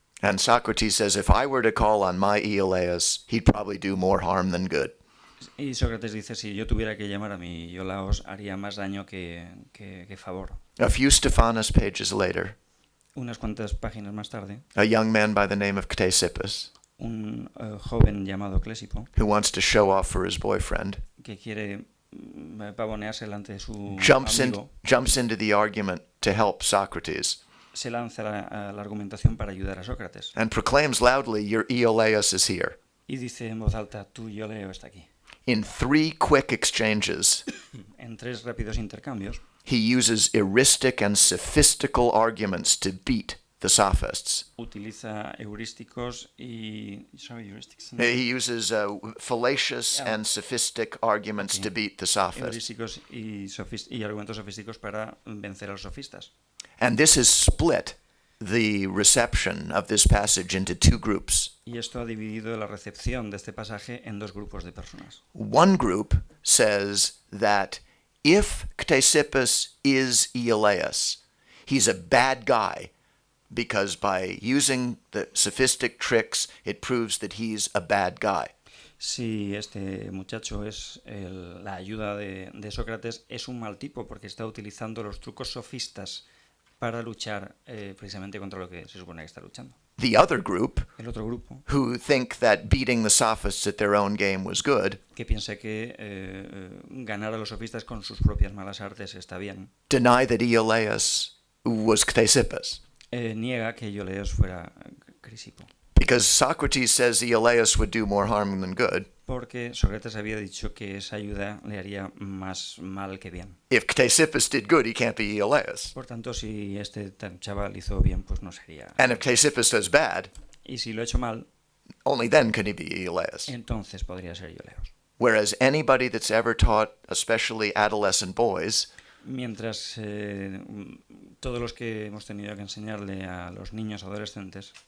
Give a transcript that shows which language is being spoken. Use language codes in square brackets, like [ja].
[en] And Socrates says, if I were to call on my Iolaus, he'd probably do more harm than good. [es] Y Sócrates dice, si yo tuviera que llamar a mi Iolaus, haría más daño que favor. [en] A few Stephanos pages later, [es] Unas cuantas páginas más tarde, [en] a young man by the name of Ctesippus, [es] un joven llamado Clésipo, [en] who wants to show off for his boyfriend, [es] que quiere pavonearse delante de su amigo, [en] jumps into the argument to help Socrates, [es] se lanza a la argumentación para ayudar a Sócrates [en] and proclaims loudly, your Iolaus is here. [es] y dice en voz alta, tu Ioleo está aquí. [en] In 3 quick exchanges, [es] En 3 rápidos intercambios, [en] he uses heuristic and sophistical arguments to beat the sophists. [es] utiliza heurísticos y... [en] Sorry, heuristics. He uses fallacious and sophistic arguments to beat the sophists. [es] Heurísticos y argumentos sofísticos para vencer a los sofistas. [en] And this has split the reception of this passage into 2 groups. [es] Y esto ha dividido la recepción de este pasaje en 2 grupos de personas. [en] One group says that if Ctesippus is Iolaus, he's a bad guy because by using the sophistic tricks, it proves that he's a bad guy. [es] Si este muchacho es la ayuda de Sócrates, es un mal tipo porque está utilizando los trucos sofistas para luchar precisamente contra lo que se supone que está luchando. [en] The other group, [es] El otro grupo, [en] who think that beating the sophists at their own game was good, [es] que piensa que ganar a los sofistas con sus propias malas artes está bien, [en] deny that Iolaus was Ctesippus. [es] niega que Iolaus fuera Crisipo. [en] Because Socrates says the Eleus would do more harm than good. [es] Porque Sócrates había dicho que esa ayuda le haría más mal que bien. [en] If Ctesippus did good, he can't be Eleus. [es] Por tanto, si este chaval hizo bien, pues no sería. [en] And if Ctesippus does bad, [es] y si lo ha hecho mal, [en] only then can he be Eleus. [es] Entonces podría ser Iolaos. [en] Whereas anybody that's ever taught, especially adolescent boys, [es] mientras todos los que hemos tenido que enseñarle a los niños adolescentes,